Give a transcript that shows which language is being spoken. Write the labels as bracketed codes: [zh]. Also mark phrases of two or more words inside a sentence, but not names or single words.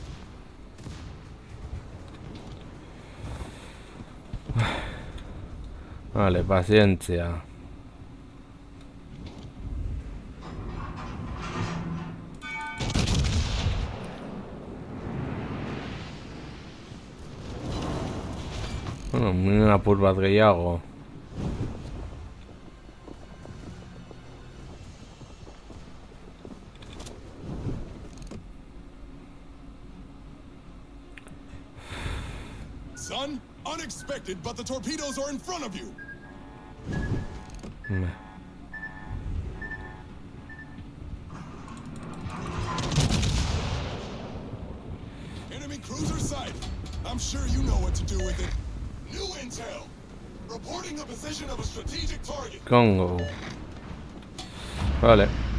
[eu] Vale, pazientzia. Bueno, miren apur bat gehiago. [en] Son, unexpected, but the torpedoes are in front of you. Enemy cruiser sighted. I'm sure you know what to do with it. New intel. Reporting the position of a strategic target. Congo. [eu] Vale.